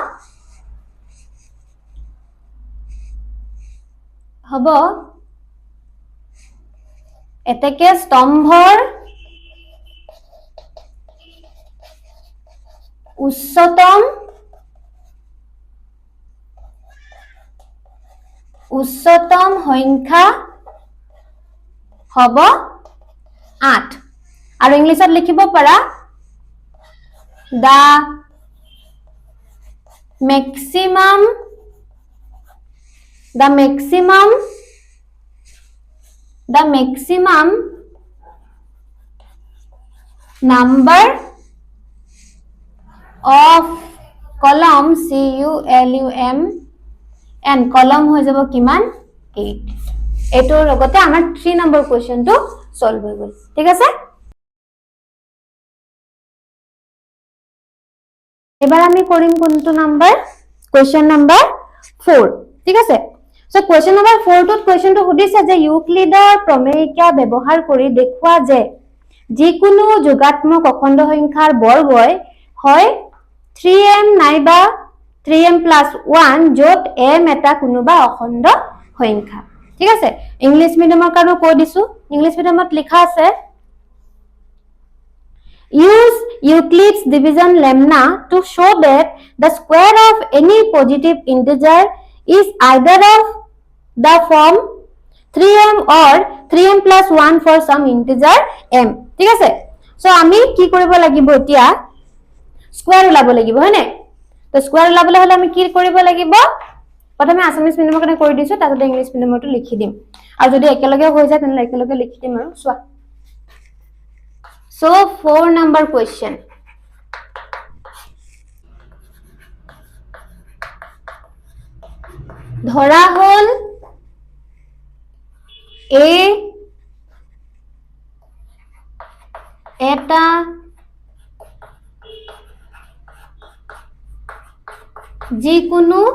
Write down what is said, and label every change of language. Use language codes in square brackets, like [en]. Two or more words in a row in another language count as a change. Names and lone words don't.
[as] এতেকে স্তম্ভৰ উচ্চতম সংখ্যা হ'ব 8 আৰু ইংলিশত লিখিব পাৰা [en] the maximum number of column CULUM and column [as] হৈ যাব কিমান 8 এটোৰ লগতে আমাৰ 3 নম্বৰ কোৱেশ্চনটো সলভ হৈ গল ঠিক আছে এবাৰ আমি কৰিম কোনটো [en] number question number [as] 4 ঠিক আছে [en] so question number [as] 4 টোত কোৱেশ্চনটো সুধিছে যে ইউক্লিডৰ প্ৰমেয়িকা ব্যৱহাৰ কৰি দেখুৱা যে যিকোনো যোগাত্মক অখণ্ড সংখ্যাৰ বৰ্গই হয় 3m নাইবা 3m + 1 যত m এটা কোনোবা অখণ্ড সংখ্যা ঠিক আছে [en] English medium [as] কাৰণে কৈ দিছো [en] English medium [as] লিখা আছে [en] Use Euclid's division lemma to show that the square of any positive integer is either of the form 3m or 3m + 1 for some integer m. [as] ঠিক আছে সো আমি কি কৰিব লাগিব এতিয়া স্কয়াৰ উলাব লাগিব হয়নে তো স্কয়াৰ উলাবলৈ হলে আমি কি কৰিব লাগিব প্ৰথমে [en] Assamese medium [as] কাৰণে কৰি দিছো তাৰপিছত [en] English medium [as] লিখি দিম আৰু যদি একেলগে হৈ যায় তেনে একেলগে লিখি দিম আৰু সোৱা [en] So 4 number question. [as] ধৰা হল A এটা যিকোনো